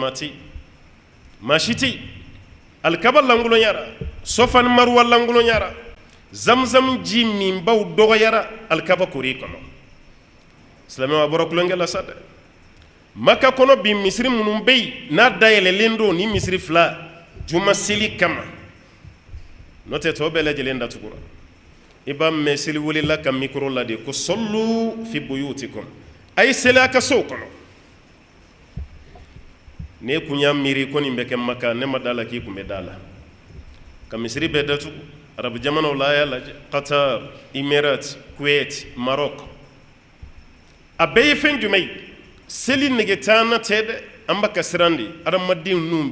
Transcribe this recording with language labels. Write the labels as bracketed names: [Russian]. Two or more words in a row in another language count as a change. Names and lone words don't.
[Bambara] maa si tɛ alikaba lankolonyara Sofa ni Maruwa lankolonyara Zamzam ji min baw dɔgɔyara alikaba kori kɔnɔ silamɛw a bɔra kulonkɛ la sa dɛ Maka kɔnɔ bi misiri minnu bɛ yen n'a dayɛlɛlen don ni misiri 2 juma seli kama n'o tɛ tɔw bɛɛ lajɛlen datugura i b'a mɛn seli welela ka micro la de ko [Arabic] صلوا في بيوتكم [Bambara] a ye seli a ka sow kɔnɔ ne kun y'a miiri ko nin bɛ kɛ Maka ne ma d'a la k'i kun bɛ d'a la ka misiri bɛɛ datugu arabu jamanaw la a y'a lajɛ Qatar Emirates Kuwait Maroc a bɛɛ ye fɛn jumɛn ye seli nege t'an na tɛ dɛ an b'a ka siran de adamaden ninnu